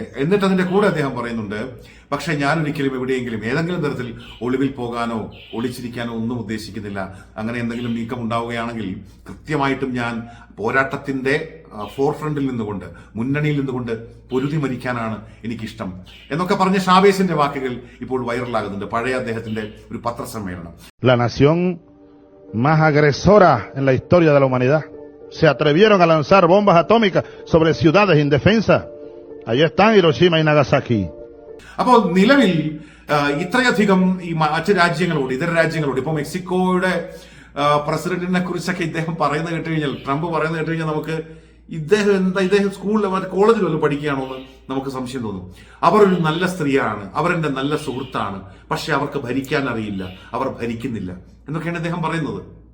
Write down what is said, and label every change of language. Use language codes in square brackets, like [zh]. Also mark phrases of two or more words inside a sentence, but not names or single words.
[ml] എന്നിട്ട് അതിന്റെ കൂടെ അദ്ദേഹം പറയുന്നുണ്ട്, പക്ഷെ ഞാൻ ഒരിക്കലും എവിടെയെങ്കിലും ഏതെങ്കിലും തരത്തിൽ ഒളിവിൽ പോകാനോ ഒളിച്ചിരിക്കാനോ ഒന്നും ഉദ്ദേശിക്കുന്നില്ല. അങ്ങനെ എന്തെങ്കിലും നീക്കം ഉണ്ടാവുകയാണെങ്കിൽ കൃത്യമായിട്ടും ഞാൻ പോരാട്ടത്തിന്റെ ഫോർഫ്രണ്ടിൽ നിന്നുകൊണ്ട്, മുന്നണിയിൽ നിന്നുകൊണ്ട് പൊരുതി മരിക്കാനാണ് എനിക്കിഷ്ടം എന്നൊക്കെ പറഞ്ഞ ഷാവേസിന്റെ വാക്കുകൾ ഇപ്പോൾ വൈറലാകുന്നുണ്ട്. പഴയ അദ്ദേഹത്തിന്റെ ഒരു പത്രസമ്മേളനം. [es] La nación más agresora en la historia de la humanidad. Se atrevieron a lanzar bombas atómicas sobre ciudades indefensas. Allí están Hiroshima y Nagasaki. [ml] അപ്പോൾ നിലവിൽ ഇത്രയധികം ഈ മറ്റ് രാജ്യങ്ങളോട്, ഇതര രാജ്യങ്ങളോട്, ഇപ്പൊ മെക്സിക്കോയുടെ പ്രസിഡന്റിനെ കുറിച്ചൊക്കെ ഇദ്ദേഹം പറയുന്നത് കേട്ട് കഴിഞ്ഞാൽ, ട്രംപ് പറയുന്നത് കേട്ട് കഴിഞ്ഞാൽ നമുക്ക് ഇദ്ദേഹം സ്കൂളിൽ കോളേജിൽ വല്ലതും പഠിക്കുകയാണോ എന്ന് നമുക്ക് സംശയം തോന്നും. അവർ ഒരു നല്ല സ്ത്രീയാണ്, അവരെന്റെ നല്ല സുഹൃത്താണ്, പക്ഷെ അവർക്ക് ഭരിക്കാൻ അറിയില്ല, അവർ ഭരിക്കുന്നില്ല എന്നൊക്കെയാണ് അദ്ദേഹം പറയുന്നത്.